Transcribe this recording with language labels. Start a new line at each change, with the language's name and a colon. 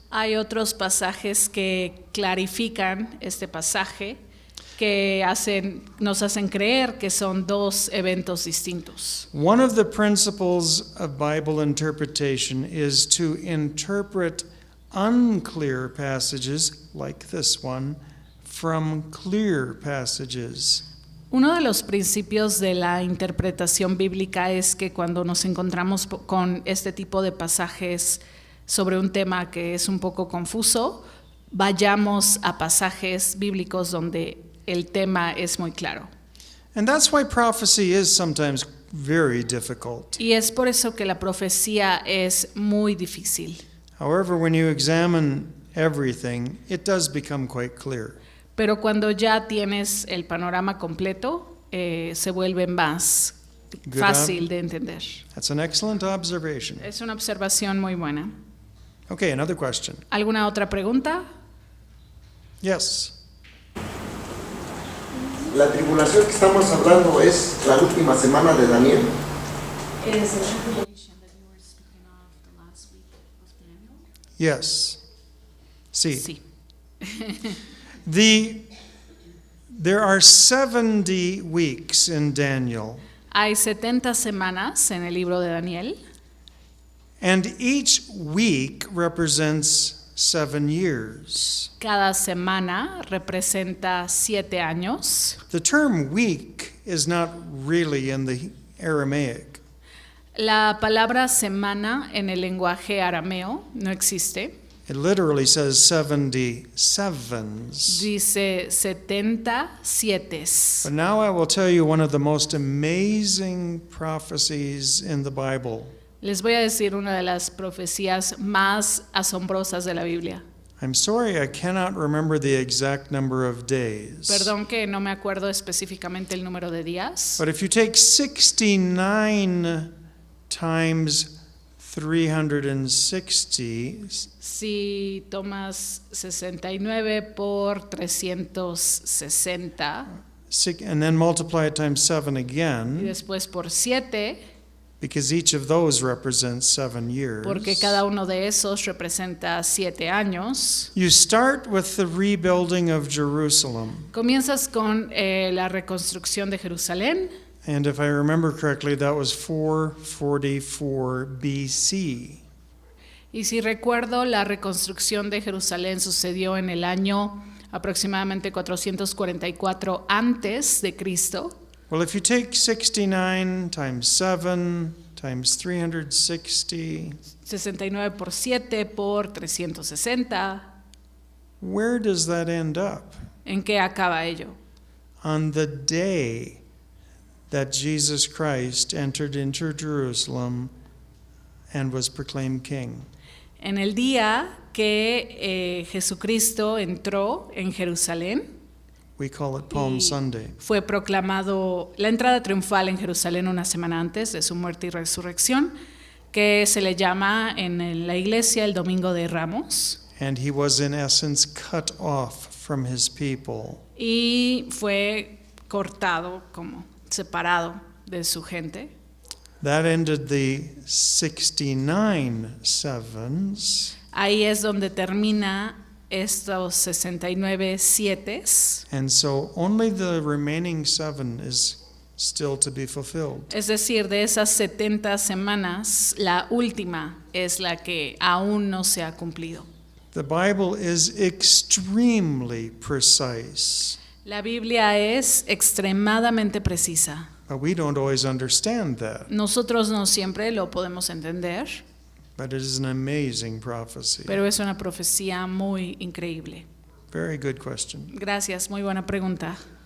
Spanish: Hay otros pasajes que clarifican este pasaje que nos hacen creer que son dos eventos distintos.
English: One of the principles of Bible interpretation is to interpret unclear passages, like this one, from clear passages.
Spanish: Uno de los principios de la interpretación bíblica es que cuando nos encontramos con este tipo de pasajes sobre un tema que es un poco confuso, vayamos a pasajes bíblicos donde el tema es muy claro.
English: And that's why prophecy is sometimes very difficult.
Spanish: Y es por eso que la profecía es muy difícil.
English: However, when you examine everything, it does become quite clear.
Spanish: Pero cuando ya tienes el panorama completo, se vuelve más fácil de entender.
English: That's an excellent observation.
Spanish: Es una observación muy buena.
English: Okay, another question.
Spanish: ¿Alguna otra pregunta?
English: Yes.
Spanish: La tribulación que estamos hablando es la última semana de Daniel.
English: Yes.
Spanish: Sí. Sí.
English: There are 70 weeks in Daniel,
Spanish: Hay 70 semanas en el libro de Daniel
English: and each week represents 7 years.
Spanish: cada semana representa 7 años.
English: The term week is not really in the Aramaic.
Spanish: La palabra semana en el lenguaje arameo no existe.
English: It literally says 70 sevens.
Spanish: Dice 77.
English: But now I will tell you one of the most amazing prophecies in the Bible.
Spanish: Les voy a decir una de las profecías más asombrosas de la Biblia.
English: I'm sorry I cannot remember the exact number of days.
Spanish: Perdón que no me acuerdo específicamente el número de días.
English: But if you take 69 times 360,
Spanish: Si tomas 69 por 360
English: and then multiply it times 7
Spanish: y
English: again,
Spanish: después por 7,
English: because each of those represents 7 years.
Spanish: porque cada uno de esos representa 7 años.
English: You start with the rebuilding of Jerusalem.
Spanish: Comienzas con la reconstrucción de Jerusalén.
English: And if I remember correctly, that was 444 BC.
Spanish: Y si recuerdo, la reconstrucción de Jerusalén sucedió en el año aproximadamente 444 antes de Cristo.
English: Well, if you take 69 times 7 times 360,
Spanish: 69 por 7 por 360,
English: where does that end up?
Spanish: ¿en qué acaba ello?
English: On the day that Jesus Christ entered into Jerusalem and was proclaimed king.
Spanish: En el día que Jesucristo entró en Jerusalén,
English: We call it Palm
Spanish: Y
English: Sunday.
Spanish: fue proclamado la entrada triunfal en Jerusalén una semana antes de su muerte y resurrección, que se le llama en la iglesia el Domingo de Ramos,
English: And he was in essence cut off from his people.
Spanish: y fue cortado, como separado de su gente.
English: That ended the 69 sevens.
Spanish: Ahí es donde termina estos 69 sietes,
English: And so only the remaining 7 is still to be fulfilled.
Spanish: es decir, de esas 70 semanas, la última es la que aún no se ha cumplido.
English: The Bible is extremely precise,
Spanish: La Biblia es extremadamente precisa.
English: but we don't always understand that.
Spanish: Nosotros no siempre lo podemos entender,
English: But it is an amazing prophecy.
Spanish: pero es una profecía muy increíble.
English: Very good question.
Spanish: Gracias, muy buena pregunta.